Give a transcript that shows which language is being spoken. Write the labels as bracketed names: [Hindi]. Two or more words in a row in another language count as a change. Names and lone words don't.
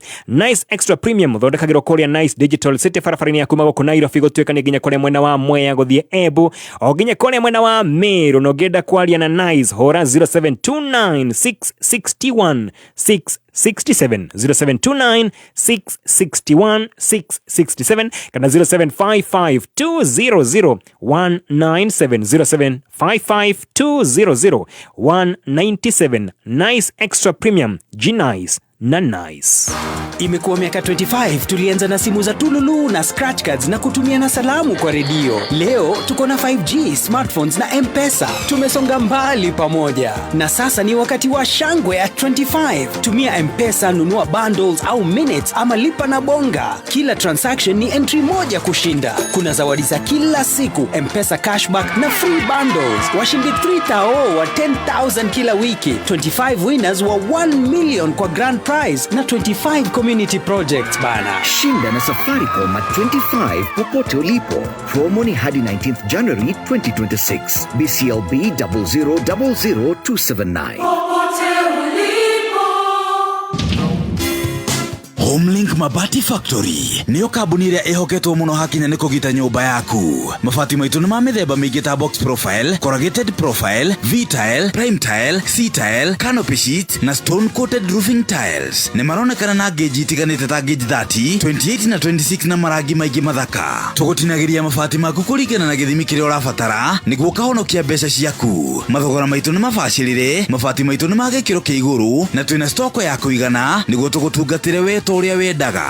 [Kikuyu] Nice extra premium thondekagirwo kuria Nice Digital City barabara-ini ya kuma goko Nairobi gutwika ni nginya kuria mwena wa Mwea guthie Embu o nginya kuria mwena wa Meru no ngenda kwaria na Nice hora 0729661666 667 0729 661 667 kana 0755 200 197 0755 200 197. Nice extra premium G-Nice na nice. [Swahili] Imekuwa miaka 25 tulianza na simu za tululu na [English] scratch cards [Swahili] na kutumia na salamu kwa redio. Leo tuko na 5G, smartphones na M-Pesa. Tumesonga mbali pamoja. Na sasa ni wakati wa shangwe at 25. Tumia M-Pesa, nunua bundles au minutes ama lipa na bonga. Kila transaction ni entry moja kushinda. Kuna zawadi za kila siku, M-Pesa cashback na [English] free bundles. [Swahili] Washindi 3,000 wa 10,000 kila wiki. 25 winners wa 1 million kwa [English] grand prize [Swahili] na 25 [English] community projects [Swahili] bana. Shinda na Safaricom at 25 popote ulipo. Promo ni hadi 19th January 2026. BCLB 0000279. [Kikuyu] Homelink Mabati Factory niyo kambuni iria ihoketwo muno hakinya ni kugita nyumba yaku. Mabati maitu ni ma mithemba mingi ta [English] box profile, corrugated profile, V-tile, prime tile, C-tile, canopy sheet [Kikuyu] na [English] stone coated roofing tiles. [Kikuyu] Ni maronekana na geji itiganite ta geji 30, 28 na 26 na marangi maingi mathaka. Tugutinagiria mabati maku kuringana na githimi kiria urabatara niguo kahonokia mbeca ciaku. Mathogora maitu ni mabacirire, mabati maitu ni ma gikiro kia iguru na twina stoko ya kuigana niguo tugutungatire we uria wendaga.